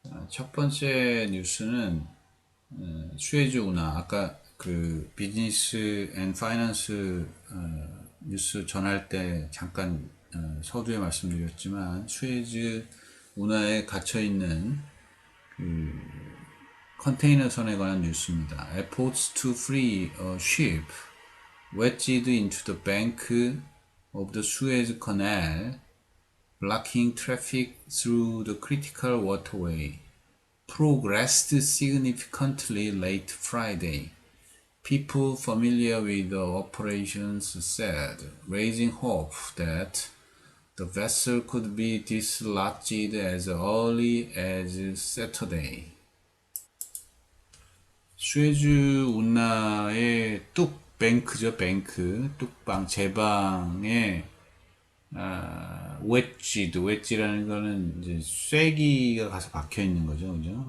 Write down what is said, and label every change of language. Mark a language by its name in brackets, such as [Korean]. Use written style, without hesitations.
[Korean] 첫 번째 뉴스는 수에즈 운하. 아까 그 비즈니스 앤 파이낸스 뉴스 전할 때 잠깐 서두에 말씀드렸지만 수에즈 운하에 갇혀 있는 컨테이너선에 관한 뉴스입니다. [English] Efforts to free a ship wedged into the bank of the Suez Canal, blocking traffic through the critical waterway, progressed significantly late Friday. People familiar with the operations said, raising hope that the vessel could be dislodged as early as Saturday. [Korean] 수에즈 운하의 뚝뱅크죠, 뱅크. 뚝방, 제방에, 웨지라는 거는 이제 쐐기가 가서 박혀 있는 거죠, 그죠?